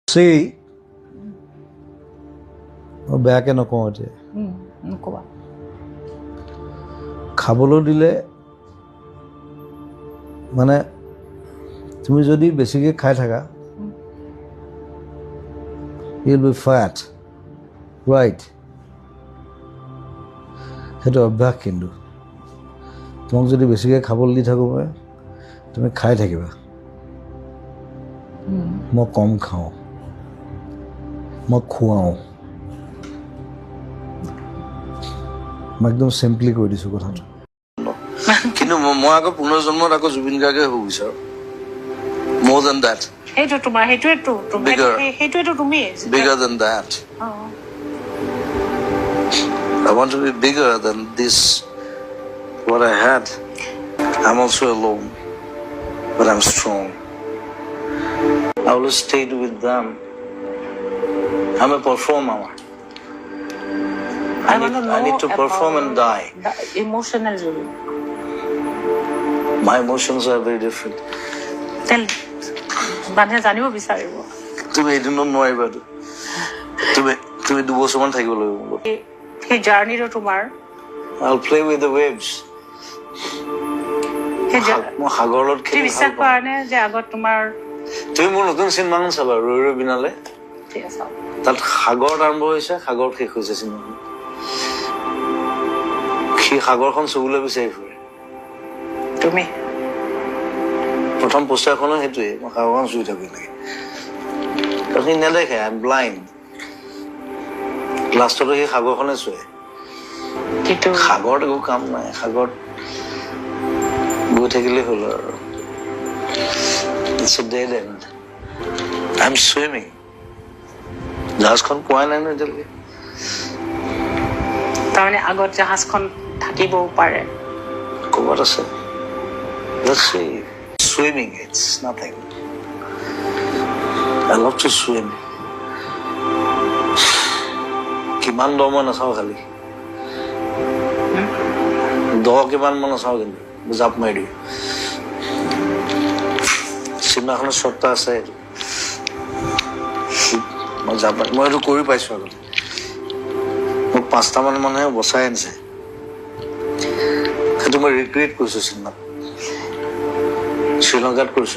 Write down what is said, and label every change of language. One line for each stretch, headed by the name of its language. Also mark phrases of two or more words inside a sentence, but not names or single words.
English: See,
Assamese: বেয়াকে নকওঁ এতিয়া নকবা খাবলৈ দিলে মানে তুমি যদি বেছিকৈ খাই থাকা
English: you'll be fat, right?
Assamese: সেইটো অভ্যাস কিন্তু তোমাক যদি বেছিকৈ খাবলৈ দি থাকোঁ মই তুমি খাই থাকিবা মই কম খাওঁ মই খুৱাওঁ মই একদম চিম্পলি কৈ দিছোঁ কথাটো কিন্তু মই আকৌ পুনৰ্জন্মত আকৌ জুবিন গাৰ্গে হ'ব বিচাৰোঁ
English: more than that
Assamese: সেইটো তোমাৰ সেইটোৱেতো সেইটোৱেতো তুমি
English: bigger than that I want to be bigger than this what I had I'm also alone but I'm strong I always stayed with them I'm a performer I need to perform and die emotional my emotions are very different
Assamese: মানুহে জানিব বিচাৰিব তুমি এদিনত নোৱাৰিবা তুমি 2 বছৰমান থাকিব লাগিব সেই জাৰ্নিটো তোমাৰ
English: I'll play with the waves
Assamese: মই সাগৰত খেলি বিশ্বাস কৰা নে যে আগত তোমাৰ তুমি মোৰ নতুন চিনেমাখন চাবা ৰৈ ৰৈ বিনালে ঠিক আছে তাত সাগৰত আৰম্ভ হৈছে সাগৰত শেষ হৈছে চিনেমাখন সেই সাগৰখন চুবলৈ বিচাৰি ফুৰে তুমি প্ৰথম পোষ্টাৰখনো সেইটোৱে মই সাগৰখন চুই থাকোঁ লাগে আপুনি নেদেখে
English: I am blind
Assamese: লাষ্টতো সেই সাগৰখনে চুৱে কিন্তু সাগৰত একো কাম নাই সাগৰত গৈ থাকিলেই হ'ল আৰু
English: It's a dead end. I'm swimming.
Assamese: জাহাজখন পোৱাই নাই ন এতিয়ালৈকে তাৰমানে আগত জাহাজখন থাকিবও পাৰে ক'ৰবাত আছে
English: Let's see. Swimming, it's nothing. I love to swim.
Assamese: কিমান দ মই নাচাওঁ খালি দ কিমান মই নাচাওঁ কিন্তু জাপ মাৰি দিওঁ চিনেমাখনৰ শ্বটটা আছে মই জাপ মাৰি মই এইটো কৰি পাইছোঁ আগতে মোক 5টামান মানুহে বচাই আনিছে সেইটো মই ৰিক্ৰিয়েট কৰিছোঁ চিনেমাত শ্ৰীলংকাত কৰিছোঁ